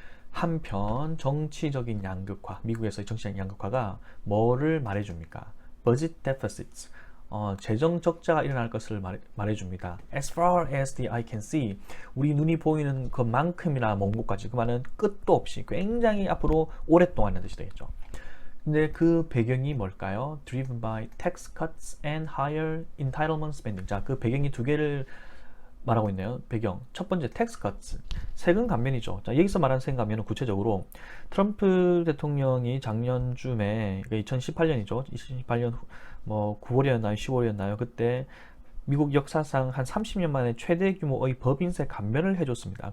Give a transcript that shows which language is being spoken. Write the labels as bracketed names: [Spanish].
[Korean] 한편 정치적인 양극화, 미국에서의 정치적인 양극화가 뭐를 말해줍니까? budget deficits, 재정 적자가 일어날 것을 말해줍니다. [English] As far as the eye can see, [Korean] 우리 눈이 보이는 그만큼이나 먼 곳까지, 그 말은 끝도 없이 굉장히 앞으로 오랫동안이라는 뜻이 되겠죠. 근데 그 배경이 뭘까요? [English] Driven by tax cuts and higher entitlement spending. [Korean] 자, 그 배경이 두 개를 말하고 있네요. 배경. 첫 번째, 텍스 커트. 세금 감면이죠. 자, 여기서 말하는 세금 감면은 구체적으로 트럼프 대통령이 작년쯤에, 2018년이죠. 2018년 9월이었나요? 10월이었나요? 그때 미국 역사상 한 30년 만에 최대 규모의 법인세 감면을 해줬습니다.